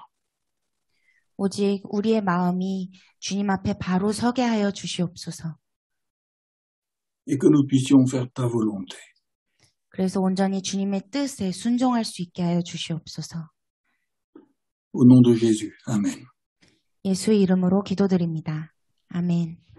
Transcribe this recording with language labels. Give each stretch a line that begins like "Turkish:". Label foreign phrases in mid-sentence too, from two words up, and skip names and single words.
Korean: 오직 우리의 마음이 주님 앞에 바로 서게 하여 주시옵소서.
French: Et que nous puissions faire ta volonté. 그래서 온전히 주님의 뜻에 순종할 수 있게 하여 주시옵소서. Au nom de Jésus. Amen.
Korean: 예수의 이름으로 기도드립니다. 아멘.